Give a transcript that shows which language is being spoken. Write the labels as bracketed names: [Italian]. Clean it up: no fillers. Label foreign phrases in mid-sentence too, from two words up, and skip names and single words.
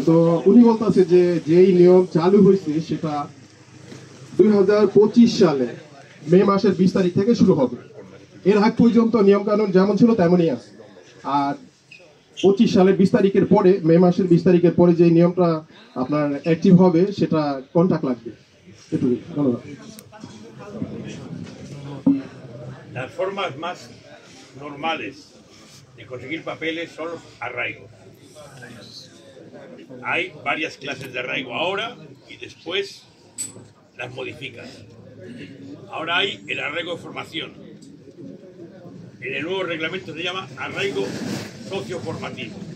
[Bangla] তো উনি বলতেছে যে যেই নিয়ম চালু হয়েছে সেটা 2025 সালে মে মাসের 20 তারিখ থেকে শুরু হবে। এর আগ পর্যন্ত নিয়ম কানুন যেমন ছিল তেমনই আছে। আর 25 সালের 20 তারিখের পরে, মে মাসের 20 তারিখের পরে যে নিয়মটা আপনার অ্যাক্টিভ হবে সেটা কন্ট্রাক্ট লাগবে। এটুকুই, ধন্যবাদ। [Spanish] Las formas más normales de conseguir papeles son los arraigos. Hay varias clases de arraigo ahora y después las modifican. Ahora hay el arraigo de formación. En el nuevo reglamento se llama arraigo socioformativo.